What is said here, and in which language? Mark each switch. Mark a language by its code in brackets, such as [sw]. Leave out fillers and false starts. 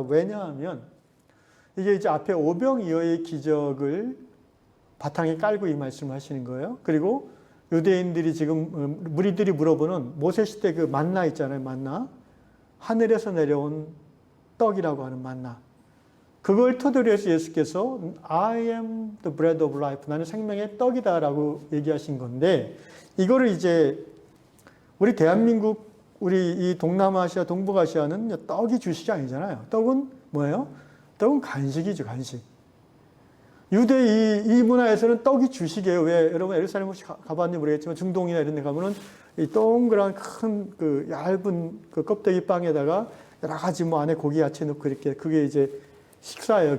[ko] 왜냐하면 이게 이제 앞에 오병이어의 기적을 바탕에 깔고 이 말씀을 하시는 거예요. 그리고 유대인들이 지금 무리들이 물어보는 모세 시대 그 만나 있잖아요. 만나. 하늘에서 내려온 떡이라고 하는 만나. 그걸 토대로 해서 예수께서 [en] I am the bread of life. [ko] 나는 생명의 떡이다라고 얘기하신 건데 이거를 이제 우리 대한민국 우리 이 동남아시아 동북아시아는 떡이 주식이 아니잖아요. 떡은 뭐예요? 떡은 간식이죠. 간식. 유대 이 문화에서는 떡이 주식이에요. 왜? 여러분 예루살렘 혹시 가봤는지 모르겠지만 중동이나 이런 데 가면은 이 동그란 큰 그 얇은 그 껍데기 빵에다가 여러 가지 뭐 안에 고기 야채 넣고 이렇게 그게 이제 식사예요.